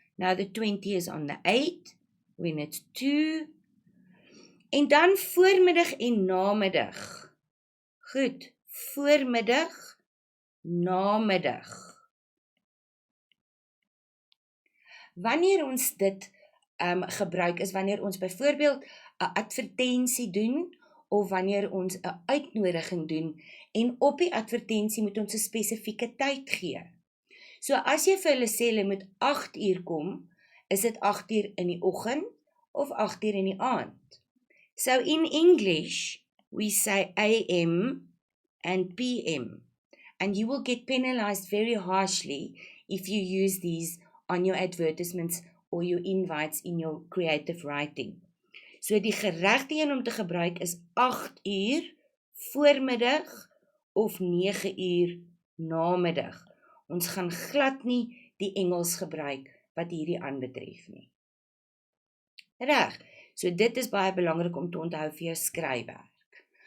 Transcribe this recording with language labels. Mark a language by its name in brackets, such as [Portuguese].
[Afrikaans] Now the 20 is on the 8 when it's 2. En dan voormiddag en namiddag. Goed, voormiddag, namiddag. Wanneer ons dit gebruik is wanneer ons byvoorbeeld 'n advertensie doen of wanneer ons 'n uitnodiging doen en op die advertensie moet ons 'n spesifieke tyd gee. So as jy vir hulle sê hulle moet 8 uur kom, is dit 8 uur in die oggend of 8 uur in die aand. [English] So in English, we say AM and PM, and you will get penalized very harshly if you use these on your advertisements or your invites in your creative writing. [Afrikaans] So die geregte een om te gebruik is 8 uur voormiddag of 9 uur namiddag. Ons gaan glad nie die Engels gebruik wat hierdie aanbetref nie. Reg, so dit is baie belangrik om te onthou vir jou skryfwerk.